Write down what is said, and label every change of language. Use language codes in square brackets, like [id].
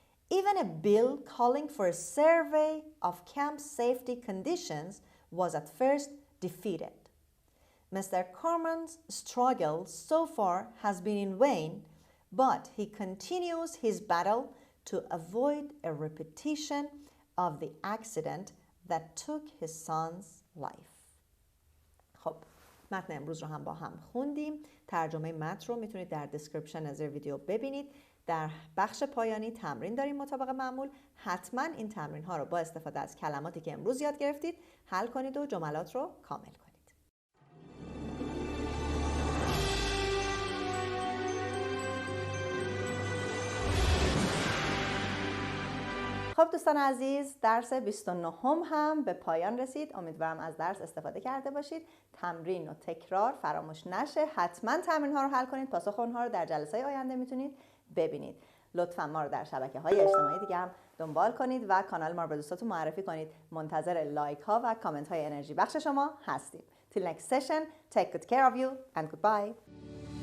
[en] Even a bill calling for a survey of camp safety conditions was at first defeated. Mr. Corman's struggle so far has been in vain, but he continues his battle to avoid a repetition of the accident that took his son's life. [fa] خب متن امروز رو هم با هم خوندیم. ترجمه متن رو میتونید در دیسکریپشن از ویدیو ببینید. در بخش پایانی تمرین داریم مطابق معمول. حتما این تمرین ها رو با استفاده از کلماتی که امروز یاد گرفتید حل کنید و جملات رو کامل کنید. خب دوستان عزیز، درس 29 هم به پایان رسید. امیدوارم از درس استفاده کرده باشید. تمرین و تکرار فراموش نشه. حتما تمرین ها رو حل کنید. پاسخ اونها رو در جلسه آینده میتونید ببینید. لطفا ما رو در شبکه‌های اجتماعی دیگه هم دنبال کنید و کانال ما رو به دوستاتون معرفی کنید. منتظر لایک ها و کامنت های انرژی بخش شما هستیم. [en] Till next session, take good care of you and goodbye.